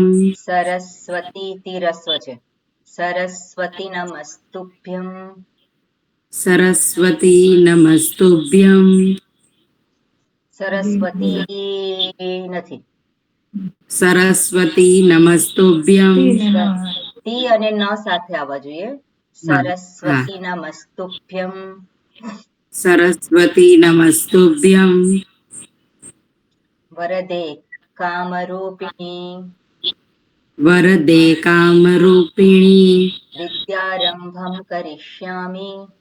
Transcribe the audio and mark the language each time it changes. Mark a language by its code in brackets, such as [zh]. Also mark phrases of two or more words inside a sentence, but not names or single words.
[sa] सरस्वतीतिरस्व છે सरस्वती नमस्तुभ्यं सरस्वती नमस्तुभ्यं [gu] सरस्वती નથી [sa] सरस्वती नमस्तुभ्यं [gu] તી અને ન સાથે આવવા જોઈએ હા હા [sa] सरस्वती नमस्तुभ्यं सरस्वती नमस्तुभ्यं वरदे कामरूपिणी वरदे कामरूपिणी विद्यारम्भं करिष्यामि